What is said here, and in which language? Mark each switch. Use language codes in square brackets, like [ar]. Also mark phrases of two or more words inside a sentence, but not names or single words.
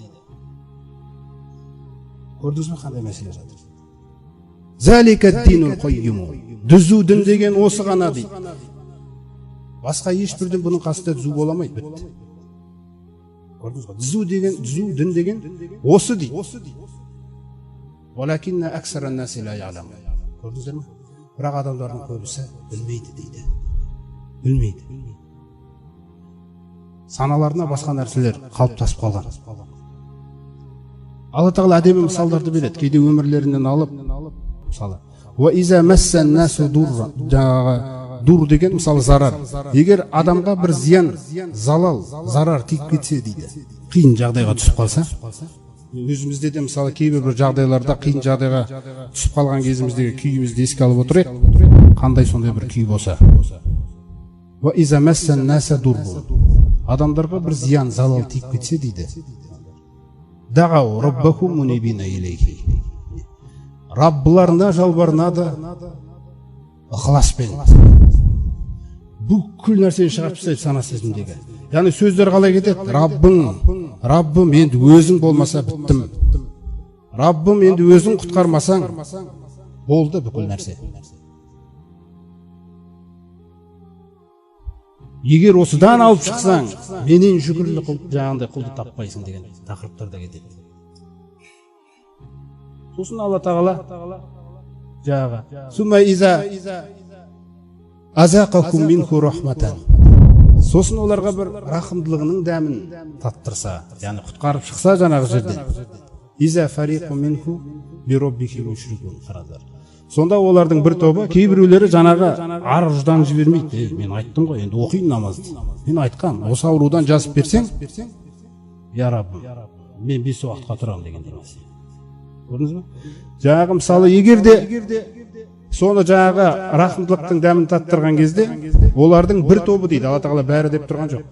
[kk] Көрдіңіз бе қандай мәселе жатыр? [ar] ذلك الدين القيم. [kk] Дүзу дін деген осы ғана дейді. Басқа ешбір дін бұның қасында дүзу боламайды, бітті. Көрдіңіз бе? Дүзу дін деген осы дейді. [ar] ولكن أكثر الناس لا يعلمون. [kk] Көрдіңіздер ме? Бірақ адамдардың көбісі білмейді дейді. Білмейді. Саналарына басқа нәрселер қалыптасып қалған. Алла Тағала әдемі мысалдарды береді. Кейде өмірлерінен алып, мысалы, [ar] وإذا مس الناس ضر [kk] деген мысалы зарар. Егер адамға бір зиян, залал, зарар тиіп кетсе дейді. Қиын жағдайға түсіп қалса, өзімізде де мысалы кейбір бір жағдайларда қиын жағдайға түсіп қалған кезіміздегі күйімізді еске алып отырайық. Қандай сондай бір күй болса. [ar] وإذا مس الناس ضر. [kk] Адамдарға бір зиян, залал тиіп кетсе дейді. [ar] دعوا ربهم منيبين إليه. [kk] Раббыларына жалбарынады ықыласпен. Бүкіл нәрсені шығарып тастайды сана сезімдегі. Яғни сөздер қалай кетеді? Раббым, енді өзің болмаса біттім. Раббым, енді өзің құтқармасаң болды бүкіл нәрсе. Егер осыдан алып шықсаң, менен шүкірлік жаңағындай құлды таппайсың деген тақырыптарда кетеді. Сосын Алла тағала жаңағы [ar] ثم إذا أذاقكم منه رحمة. [kk] Сосын оларға бір рахымдылығының дәмін таттырса, яғни құтқарып шықса жаңағы жерден. [ar] إذا فريق منه بربهم يشركون. [kk] Сонда олардың бір тобы, кейбіреулері жаңағы ар ұждан жібермейді. Мен айттым ғой, енді оқиын намазды. Мен айтқам, осы аурудан жазып берсең, я Раббым, мен 5 уақытқа тұрамын деген демес. Көрдіңіз бе? Жаңағы мысалы, егер де соны жаңағы рахымдылықтың дәмін таттырған кезде, олардың бір тобы дейді, Алла тағала бәрі деп тұрған жоқ.